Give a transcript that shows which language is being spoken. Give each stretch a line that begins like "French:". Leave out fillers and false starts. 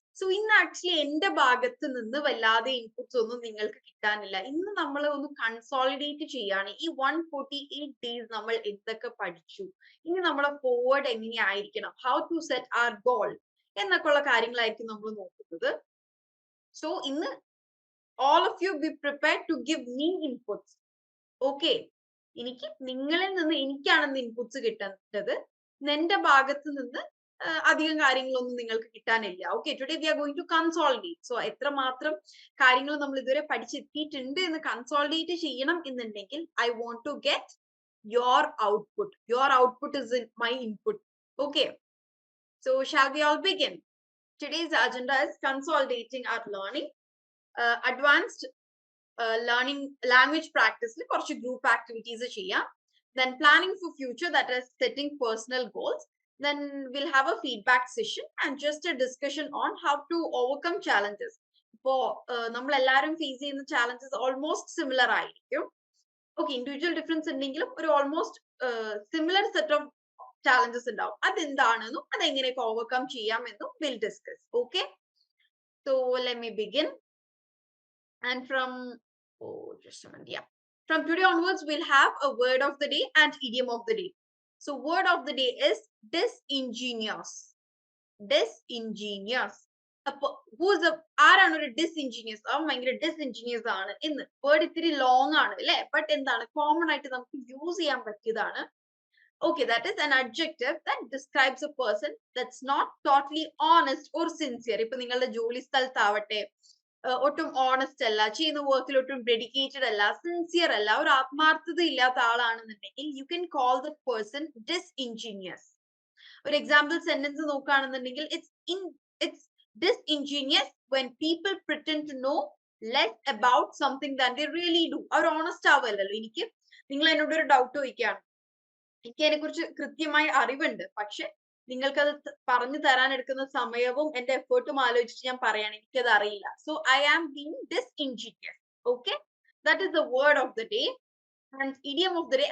Malayalam: So ഇന്ന് actually എന്റെ ഭാഗത്ത് നിന്ന് വല്ലാതെ ഇൻപുട്സ് ഒന്നും നിങ്ങൾക്ക് കിട്ടാനില്ല. ഇന്ന് നമ്മൾ ഒന്ന് കൺസോളിഡേറ്റ് ചെയ്യാണ്. ഈ 148 ഡേയ്സ് നമ്മൾ എന്തൊക്കെ പഠിച്ചു, ഇനി നമ്മളെ ഫോർവേഡ് എങ്ങനെയായിരിക്കണം, how to set R goal എന്നൊക്കെ ഉള്ള കാര്യങ്ങളായിരിക്കും നമ്മൾ നോക്കുന്നത്.
English: So ഇന്ന് all of you be prepared to give me inputs. Okay.
Malayalam: എനിക്ക് നിങ്ങളിൽ നിന്ന് എനിക്കാണെന്ന് ഇൻപുട്സ് കിട്ടേണ്ടത്. എന്റെ ഭാഗത്ത് നിന്ന് അധികം കാര്യങ്ങളൊന്നും നിങ്ങൾക്ക് കിട്ടാനില്ല.
English: Okay, today we are going to consolidate.
Malayalam: So എത്രമാത്രം കാര്യങ്ങൾ നമ്മൾ ഇതുവരെ പഠിച്ചെത്തിയിട്ടുണ്ട് എന്ന് കൺസോളിഡേറ്റ് ചെയ്യണം എന്നുണ്ടെങ്കിൽ
English: I want to get your output. Your output is in my input. Okay, so shall we all begin? Today's agenda is consolidating our learning, advanced learning language practice,
Malayalam: കുറച്ച് group activities ചെയ്യാം.
English: Then planning for future, that is setting personal goals. Then we'll have a feedback session and just a discussion on how to overcome challenges.
Malayalam: ഇപ്പോ നമ്മൾ എല്ലാവരും face ചെയ്യുന്ന challenges almost similar ആയിരിക്കും.
English: Okay, individual difference ഉണ്ടെങ്കിലും ഒരു almost similar set of challenges ഉണ്ടാവും.
Malayalam: അതെന്താണെന്നും അതെങ്ങനെയൊക്കെ overcome ചെയ്യാമെന്നും
English: we'll discuss. Okay, so let me begin. And from just a minute, yeah. From today onwards, we'll have a word of the day and idiom of the day. So word of the day is disingenuous. Disingenuous.
Malayalam: Who's ആരാണ് ഒരു ഡിസ്ഇൻജീനിയസ്? ഭയങ്കര ഡിസ്ഇൻജീനിയസ് ആണ് എന്ന്. Word ഇത്തിരി long ആണ് അല്ലെ, but എന്താണ് common ആയിട്ട് നമുക്ക് യൂസ് ചെയ്യാൻ പറ്റിയതാണ്.
English: Okay, that is an adjective that describes a person that's not totally honest or sincere.
Malayalam: ഇപ്പൊ നിങ്ങളുടെ ജോലി സ്ഥലത്താവട്ടെ, ഒട്ടും ഓണസ്റ്റ് അല്ല, ചെയ്യുന്ന വർക്കിൽ ഒട്ടും ഡെഡിക്കേറ്റഡ് അല്ല, സിൻസിയർ അല്ല, ഒരു ആത്മാർത്ഥത ഇല്ലാത്ത ആളാണെന്നുണ്ടെങ്കിൽ
English: You can call the person disingenuous.
Malayalam: ഒരു എക്സാമ്പിൾ സെന്റൻസ് നോക്കുകയാണെന്നുണ്ടെങ്കിൽ
English: it's disingenuous when people pretend to know less about something than they really do.
Malayalam: Our honest ആവല്ലോ. നിങ്ങൾ എന്നോട് ഒരു ഡൗട്ട് ചോദിക്കുകയാണ്, എനിക്ക് അതിനെ കുറിച്ച് കൃത്യമായി അറിവുണ്ട്, പക്ഷെ നിങ്ങൾക്കത് പറഞ്ഞു തരാൻ എടുക്കുന്ന സമയവും എന്റെ എഫേർട്ടും ആലോചിച്ചിട്ട് ഞാൻ പറയാണ് എനിക്കത് അറിയില്ല.
English: So I am being disingenuous. Okay, that is the word of the day and idiom of the day.